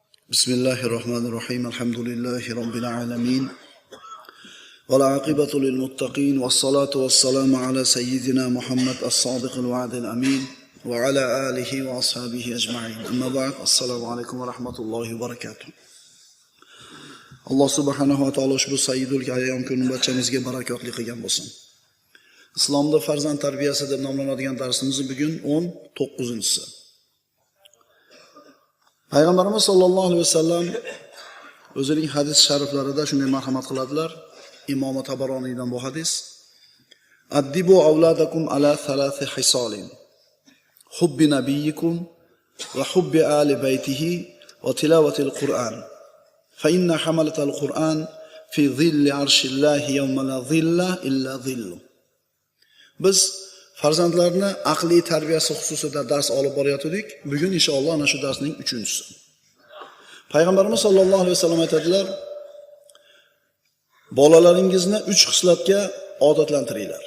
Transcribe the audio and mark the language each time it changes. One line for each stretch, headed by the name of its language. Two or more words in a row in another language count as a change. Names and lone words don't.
Arabic: بسم الله الرحمن الرحيم. الحمد لله رب العالمين. والعاقبة للمتقين والصلاة والسلام على سيدنا محمد الصادق الوعد الأمين وعلى آله وأصحابه أجمعين. أما بعد. السلام عليكم ورحمة الله وبركاته. الله سبحانه وتعالى
Uzbek: ushbu
Arabic: سيد الأيام
Uzbek: kunini barchamizga barakotli qilgan bo'lsin. Islomda farzand tarbiyasi deb nomlanadigan darsimiz bugun 19-si. Payg'ambarimiz
Arabic: صلى الله عليه وسلم
Uzbek: o'zining hadis shariflarida shunday marhamat qiladilar. Imom Tabaroniydan bu hadis:
Arabic: "أدبوا أولادكم على ثلاث خصال. حب نبيكم وحب آل بيته وتلاوة القرآن. فإن حملة القرآن في ظل عرش الله يوم لا ظل إلا ظله."
Uzbek: Biz farzandlarni aqliy tarbiyasi xususida dars olib borayotgandik. Bugun inshaalloh ana shu darsning 3-si. Payg'ambarimiz
Arabic: صلى الله عليه وسلم
Uzbek: aytadilar: "Bolalaringizni 3 xislatga odatlantiringlar.